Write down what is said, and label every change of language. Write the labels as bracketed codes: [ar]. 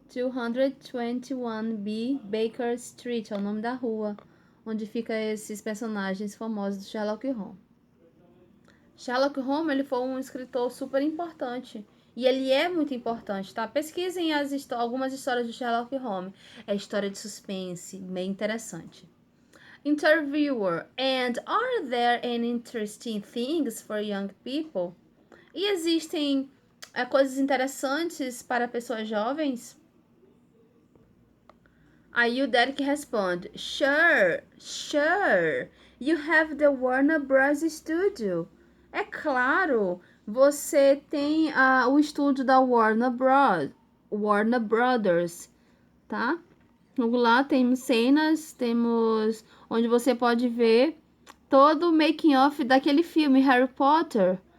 [pt] 221B Baker Street é o nome da rua onde ficam esses personagens famosos do Sherlock Holmes. Sherlock Holmes, ele foi um escritor super importante. E ele é muito importante, tá? Pesquisem algumas histórias de Sherlock Holmes. É história de suspense, bem interessante. [en] Interviewer, and are there any interesting things for young people? [pt] E existem coisas interessantes para pessoas jovens? Aí o Derek responde, [en] sure, sure, you have the Warner Bros. Studio. [pt] É claro, você tem o estúdio da Warner Brothers, tá? Lá temos cenas, temos onde você pode ver todo o making of daquele filme Harry Potter.